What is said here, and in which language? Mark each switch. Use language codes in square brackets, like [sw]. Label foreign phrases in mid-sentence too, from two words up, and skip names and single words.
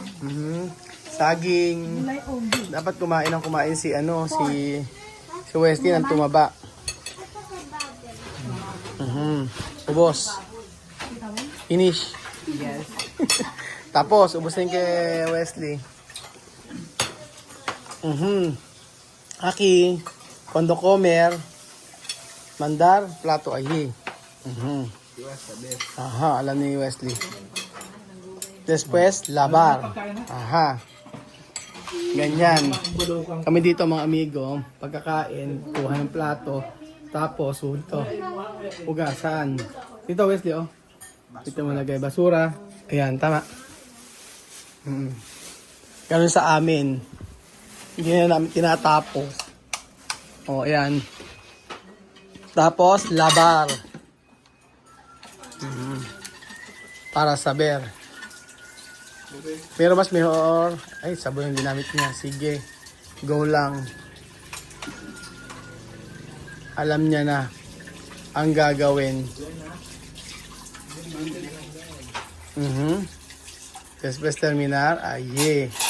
[tl] Saging. Dapat kumain si Wesley ng tumaba. Ubos. [en] Finish. Yes. [tl] Tapos, ubos na yung kay Wesley. [es] Aki, cuando comer, mandar plato allí. [tl] Aha, alam ni Wesley. [es] Después, lavar. Aha. [tl] Ganyan. Kami dito mga amigo, pagkakain, kuha ng plato, tapos hugasan. Dito Wesley, dito mo lagay basura. Ayan, tama. Ganun sa amin. Hindi na namin tinatapos. Ayan. Tapos, labar. [es] Para saber. Pero mas mejor, [tl] sabon yung ginamit niya. Sige, go lang. Alam niya na ang gagawin. [es] Después terminar, aye.